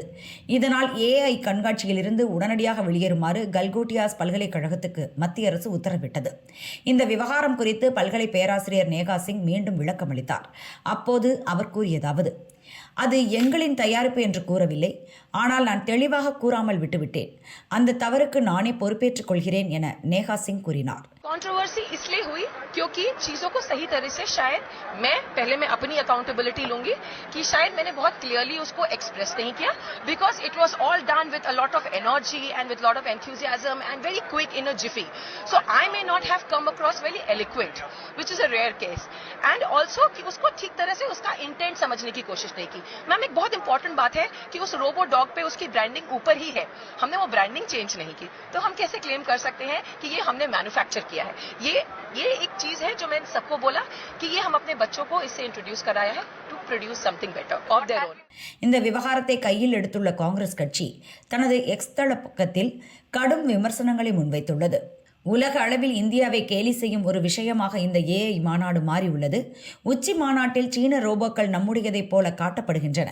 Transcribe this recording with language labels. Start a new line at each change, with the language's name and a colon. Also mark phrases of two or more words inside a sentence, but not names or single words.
Tamil: இதனால் AI கண்காட்சியிலிருந்து உடனடியாக வெளியேறுமாறு கல்கோட்டியாஸ் பல்கலைக்கழகத்துக்கு மத்திய அரசு உத்தரவிட்டது. இந்த விவகாரம் குறித்து பல்கலை பேராசிரியர் நேகா சிங் மீண்டும் விளக்கமளித்தார். அப்போது அவர் கூறியதாவது: அது எங்களின் தயாரிப்பு என்று கூறவில்லை, ஆனால் நான் தெளிவாக கூறாமல் விட்டுவிட்டேன். அந்த தவறுக்கு நானே பொறுப்பேற்றுக் கொள்கிறேன் என நேஹா சிங் கூறினார்.
Hindi: कंट्रोवर्सी इसलिए हुई क्योंकि चीज़ों को सही तरह से शायद मैं अपनी अकाउंटेबिलिटी लूंगी कि शायद मैंने बहुत क्लियरली उसको एक्सप्रेस नहीं किया,
English: because it was all done with a lot of energy and with lot of enthusiasm and very quick in a jiffy, so I may not have come across very eloquent, which is a rare case. and also
Hindi: कि उसको ठीक तरह से उसका इंटेंट समझने की कोशिश नहीं की. मैम एक बहुत इंपॉर्टेंट बात है कि उस
English: robo dog
Hindi: पे उसकी ब्रांडिंग ऊपर ही है, हमने वो
English: branding change
Hindi: नहीं की, तो हम कैसे क्लेम कर सकते हैं कि ये हमने मैन्युफैक्चर किया है. ये एक चीज है जो मैंने सबको बोला कि ये हम अपने बच्चों को इससे इंट्रोड्यूस कराया है
English: to produce something better of their own.
Tamil: இந்த விவகாரத்தை கையில் எடுத்துள்ள காங்கிரஸ் கட்சி தனது எக்ஸ் தள பக்கத்தில் கடும் விமர்சனங்களை முன்வைத்துள்ளது. உலக அளவில் இந்தியாவை கேலி செய்யும் ஒரு விஷயமாக இந்த AI மாநாடு மாறியுள்ளது. உச்சி மாநாட்டில் சீன ரோபோக்கள் நம்முடையதைப் போல காட்டப்படுகின்றன.